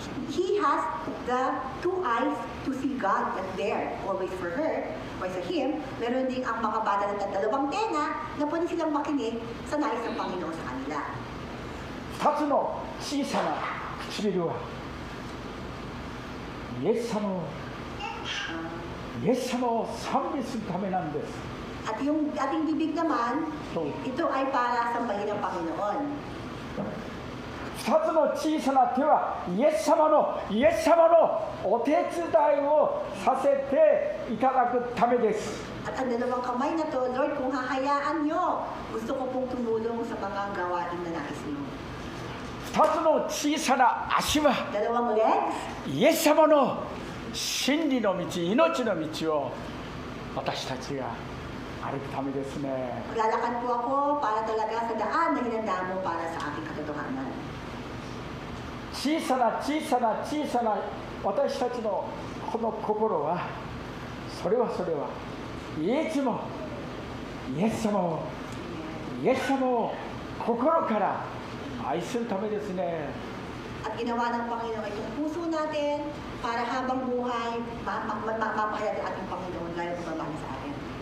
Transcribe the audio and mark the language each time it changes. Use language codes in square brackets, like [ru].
[en] He has the two eyes to see God that's there, always for her, or sa him. [tl] Meron din ang mga bata na dalawang tenga na pwede silang makinig sa nais ng Panginoon sa kanila. [ja] 2つの小さな唇はイエス様を賛美するためなんです。 [tl] At yung ating bibig naman, [en] So, [tl] ito ay para sa bayan ng Panginoon. [ja] 2つの小さな手はイエス様のお手伝いをさせていただくためです。 [tl] At ang dalawang kamay na to, Lord, kung hahayaan nyo, gusto ko pong tumulong sa mga gawain na nais nyo. [ja] 2つの小さな足は [tl] Dalawang legs, [ja] イエス様の真理の道、命の道を私たちが歩くためですね。 [tl] maglalakad po ako para talaga sa daan na hinanda mo para sa ating katotohanan. [ja] 小さな私たちのこの心は、それはイつもイエス様を心から愛するためですね。 [tl] At ginawa ng Panginoon itong puso natin para habang buhay, mapahayag ang ating Panginoon gaya ng pagmamahal sa atin.